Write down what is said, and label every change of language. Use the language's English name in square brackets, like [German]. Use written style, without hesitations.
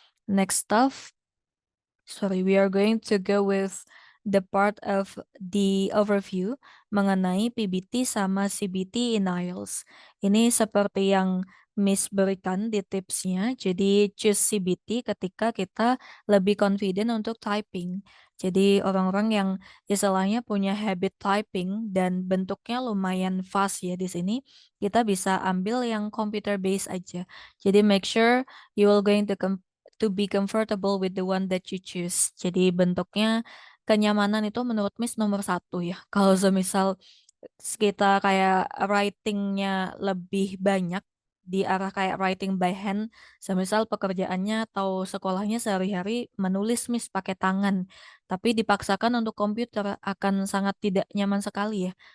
[English] Next stuff, sorry, we are going to go with the part of the overview [Indonesian] mengenai [English] PBT sama CBT in IELTS. [Indonesian] Ini seperti yang Miss berikan di tipsnya. Jadi choose CBT ketika kita lebih confident untuk typing. Jadi orang-orang yang istilahnya punya habit typing dan bentuknya lumayan fast ya di sini, kita bisa ambil yang computer based aja. Jadi [English] make sure you will going to be comfortable with the one that you choose. [Indonesian] Jadi bentuknya kenyamanan itu menurut Miss nomor 1 ya. Kalau semisal kita kayak writingnya lebih banyak, di arah kayak writing by hand, semisal pekerjaannya atau sekolahnya sehari-hari menulis Miss pakai tangan, tapi dipaksakan untuk komputer akan sangat tidak nyaman sekali ya.